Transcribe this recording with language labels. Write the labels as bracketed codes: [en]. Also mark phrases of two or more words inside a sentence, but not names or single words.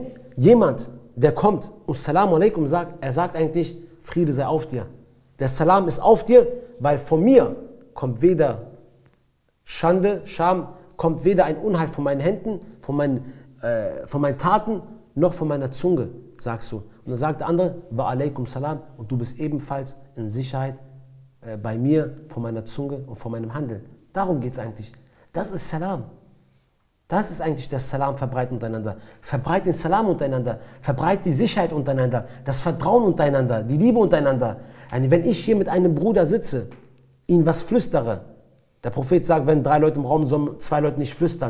[de] Jemand, der kommt und [ar] السلام عليكم [de] sagt, er sagt eigentlich, Friede sei auf dir. Der Salam ist auf dir, weil von mir kommt weder Schande, Scham, kommt weder ein Unheil von meinen Händen, von meinen Taten, noch von meiner Zunge, sagst du. Und dann sagt der andere, [ar] وعليكم السلام, [de] und du bist ebenfalls in Sicherheit bei mir, von meiner Zunge und von meinem Handeln. Darum geht es eigentlich. Das ist Salam. Das ist eigentlich das Salam verbreiten untereinander. Verbreitet den Salam untereinander. Verbreitet die Sicherheit untereinander. Das Vertrauen untereinander. Die Liebe untereinander. Wenn ich hier mit einem Bruder sitze, ihn was flüstere, der Prophet sagt, wenn 3 Leute im Raum sollen 2 Leute nicht flüstern.